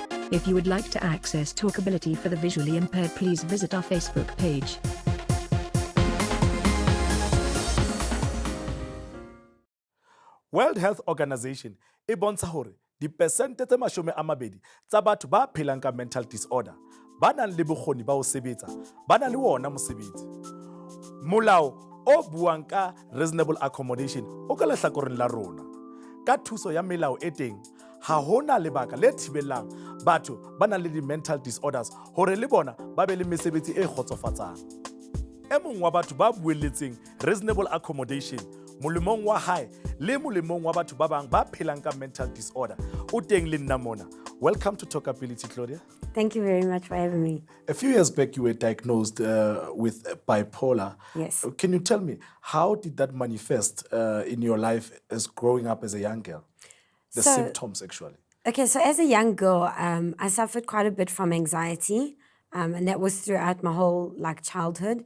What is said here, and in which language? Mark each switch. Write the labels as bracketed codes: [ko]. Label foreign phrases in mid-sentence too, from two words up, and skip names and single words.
[en] If you would like to access TalkAbility for the visually impaired, please visit our Facebook page. [st] World Health Organization e bontsha hore dipersente tse 20 tsa batho ba phelang ka [en] mental disorder [st] ba nang le bokgoni ba ho sebetsa ba na le wona mosebetsi. Molao o buang ka [en] reasonable accommodation [st] o ka lehlakoreng la rona. Ka thuso ya melao e teng, ha hona lebaka le thibelang batho ba nang le di- [en] mental disorders [st] hore le bona ba be le mesebetsi e kgotsofatsang. E mong wa batho ba buelletseng [en] reasonable accommodation [st] molemong wa hae le molemong wa batho ba bang ba phelang ka [en] mental disorder [st] o teng le nna mona. [en] Welcome to TalkAbility, Claudia. Thank you very much for having me. A few years back, you were diagnosed with bipolar. Yes. Can you tell me, how did that manifest in your life as growing up as a young girl? The symptoms, actually. Okay, so as a young girl, I suffered quite a bit from anxiety, and that was throughout my whole childhood.